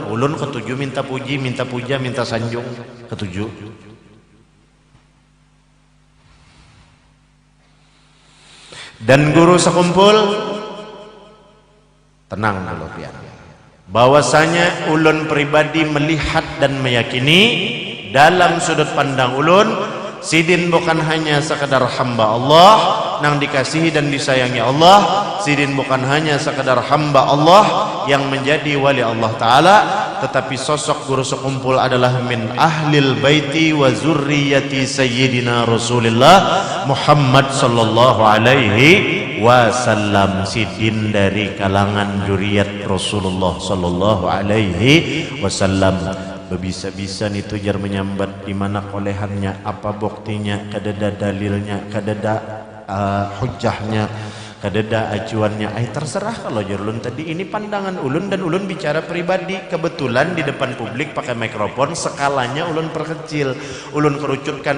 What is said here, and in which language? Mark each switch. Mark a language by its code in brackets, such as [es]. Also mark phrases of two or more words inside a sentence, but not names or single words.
[bjn] Ulun ketujuh minta puji, minta puja, minta sanjung, ketujuh. Dan Guru Sekumpul tenang dulu pian, bahwasanya ulun pribadi melihat dan meyakini dalam sudut pandang ulun, Sidin bukan hanya sekedar hamba Allah nang dikasihi dan disayangi Allah. [id] Sidin bukan hanya sekedar hamba Allah yang menjadi wali Allah Ta'ala, tetapi sosok Guru Sekumpul adalah [ar] من أهل البيت وذرية سيدنا رسول الله محمد صلى الله عليه وسلم, [bjn] sidin dari kalangan zuriat Rasulullah [ar] صلى الله عليه وسلم. [bjn] Bisa-bisa nih tujar menyambat di mana kolehannya, apa buktinya, kadada dalilnya, kadada hujahnya, kadada acuannya. Terserah kalau jarulun tadi ini pandangan ulun dan ulun bicara pribadi. Kebetulan di depan publik pakai mikrofon, skalanya ulun perkecil, ulun kerucutkan.